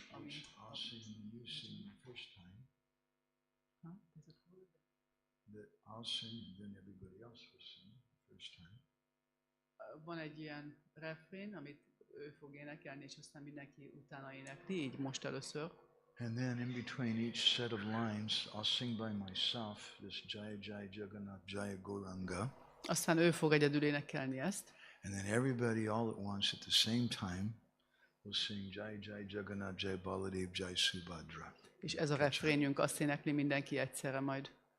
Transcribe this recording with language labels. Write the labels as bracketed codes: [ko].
[en] I'll sing, you sing the first time. Huh? That I'll sing and then everybody else will sing the first time. [hu] Van egy ilyen refrén, amit ő fog énekelni, és aztán mindenki utána énekli, így most először. [en] And then in between each set of lines, I'll sing by myself this Jai Jai Jagannath Jai Gauranga. [hu] Aztán ő fog egyedül énekelni ezt. [en] And then everybody all at once at the same time will sing Jai Jai Jagannath Jai Baladev Jai Subhadra. [hu] És ez a refrénjünk, azt énekli mindenki egyszerre majd.